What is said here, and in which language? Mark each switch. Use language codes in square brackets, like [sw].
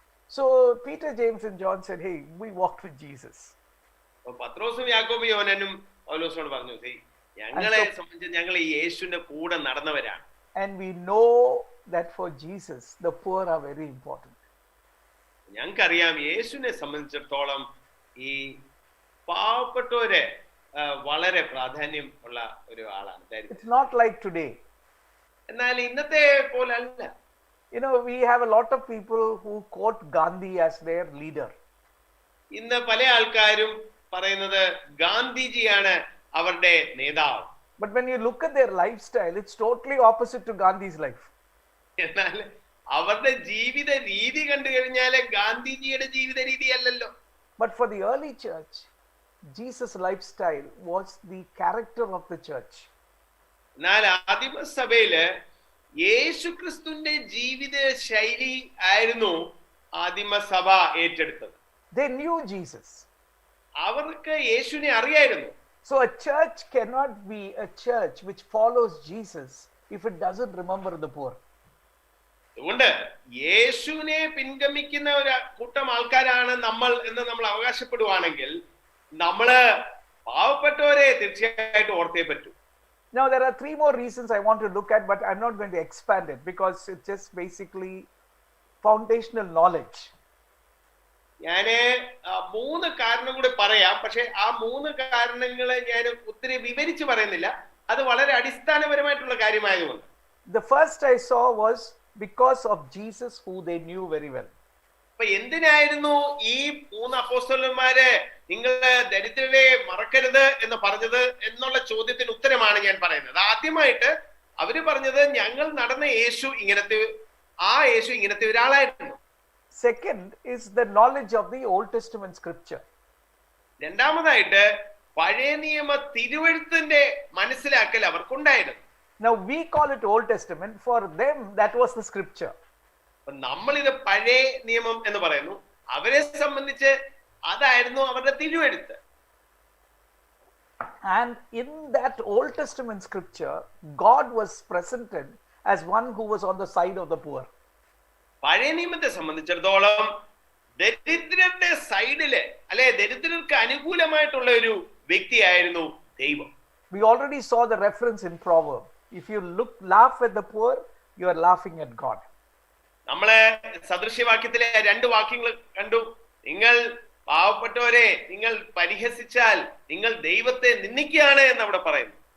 [en] So Peter, James and John said, hey, we walked with Jesus. [ml] പത്രോസും യാക്കോബും യോഹന്നാനും പൗലോസിനോട് പറഞ്ഞു, ഞങ്ങളെ സംബന്ധിച്ച് ഞങ്ങൾ ഈ യേശുവിന്റെ കൂടെ നടന്നവരാണ്. [en] And we know that for Jesus the poor are very important. [ml] ഞങ്ങൾക്കറിയാം യേശുവിനെ സംബന്ധിച്ചിടത്തോളം ഈ പാവപ്പെട്ടവരെ വളരെ പ്രാധാന്യം ഉള്ള ഒരു ആളാണ്. [en] It's not like today. [ml] എന്നാൽ ഇന്നത്തെ പോലെ അല്ല. [en] We have a lot of people who quote Gandhi as their leader. [ml] ഇന്ന് പല ആൾക്കാരും പറയുന്നത് ഗാന്ധിജിയാണ് അവരുടെ നേതാവ്. [en] But when you look at their lifestyle, it's totally opposite to Gandhi's life. [ml] എന്നാൽ അവരുടെ ജീവിത രീതി കണ്ടു കഴിഞ്ഞാൽ ഗാന്ധിജിയുടെ ജീവിത രീതി അല്ലല്ലോ. [en] But for the early church, Jesus' lifestyle was the character of the church. [ml] എന്നാൽ ആദിമസഭയില് യേശുക്രിസ്തുവിന്റെ ജീവിത ശൈലി ആയിരുന്നു ആദിമസഭ ഏറ്റെടുത്തത്. [en] They knew Jesus. [ml] അവർക്ക് യേശുവിനെ അറിയായിരുന്നു. [en] So a church cannot be a church which follows Jesus if it doesn't remember the poor. [ml] അതുകൊണ്ട് യേശുവിനെ പിൻഗമിക്കുന്ന ഒരു കൂട്ടം ആൾക്കാരാണ് നമ്മൾ എന്ന് നമ്മൾ അവകാശപ്പെടുവാണെങ്കിൽ നമ്മള് പാവപ്പെട്ടവരെ തീർച്ചയായിട്ടും ഓർത്തേ പറ്റൂ. [en] Now there are three more reasons I want to look at, but I'm not going to expand it because it's just basically foundational knowledge. [ml] ഞാന് 3 കാരണം കൂടി പറയാം, പക്ഷെ ആ 3 കാരണങ്ങളെ ഞാൻ ഒത്തിരി വിവരിച്ച് പറയുന്നില്ല, അത് വളരെ അടിസ്ഥാനപരമായിട്ടുള്ള കാര്യമായതുകൊണ്ട്. [en] The first I saw was because of Jesus who they knew very well. [ml] അപ്പൊ എന്തിനായിരുന്നു ഈ 3 അപ്പോസ്തലന്മാരെ നിങ്ങള് ദരിദ്രരെ മറക്കരുത് എന്ന് പറഞ്ഞത് എന്നുള്ള ചോദ്യത്തിന് ഉത്തരമാണ് ഞാൻ പറയുന്നത്. ആദ്യമായിട്ട് അവര് പറഞ്ഞത് ഞങ്ങൾ നടന്ന യേശു ഇങ്ങനത്തെ ആ യേശു ഇങ്ങനത്തെ ഒരാളായിരുന്നു. [en] Second is the knowledge of the Old Testament scripture. [ml] രണ്ടാമതായിട്ട് പഴയ നിയമ തിരുവെഴുത്തിന്റെ മനസ്സിലാക്കൽ അവർക്കുണ്ടായിരുന്നു. [en] Now we call it Old Testament. For them, that was the scripture. [ml] നമ്മൾ ഇത് പഴയ നിയമം എന്ന് പറയുന്നു, അവരെ സംബന്ധിച്ച് അതായിരുന്നു അവരുടെ തിരുവെഴുത്ത്. [en] And in that Old Testament scripture, God was presented as one who was on the side of the poor. [ml] പഴയ നിയമത്തെ സംബന്ധിച്ചിടത്തോളം ദരിദ്രരുടെ സൈഡില് അല്ലെ ദരിദ്രർക്ക് അനുകൂലമായിട്ടുള്ള ഒരു വ്യക്തിയായിരുന്നു ദൈവം. [en] We already saw the reference in Proverbs. If you laugh at the poor, you are laughing at God. [ml] നമ്മളെ സദൃശ്യവാക്യത്തിലെ 2 വാക്യങ്ങൾ കണ്ടു. നിങ്ങൾ പാവപ്പെട്ടവരെ നിങ്ങൾ പരിഹസിച്ചാൽ നിങ്ങൾ ദൈവത്തെ നിന്ദിക്കുകയാണ് എന്ന് അവിടെ പറയുന്നു.